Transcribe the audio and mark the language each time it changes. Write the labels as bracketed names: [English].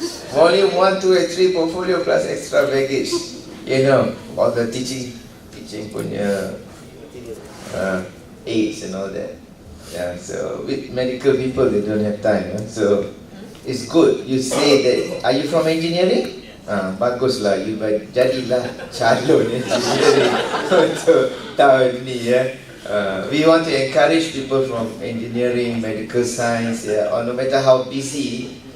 [English] Volume 1, 2 and 3 portfolio plus extra baggage. You know, all the teaching punya aids and all that. Yeah, so with medical people they don't have time. So it's good you say that. Are you from engineering? [Malay] Baguslah, you jadilah calon engineering untuk tahun ni ya. [English] We want to encourage people from engineering, medical science, or no matter how busy.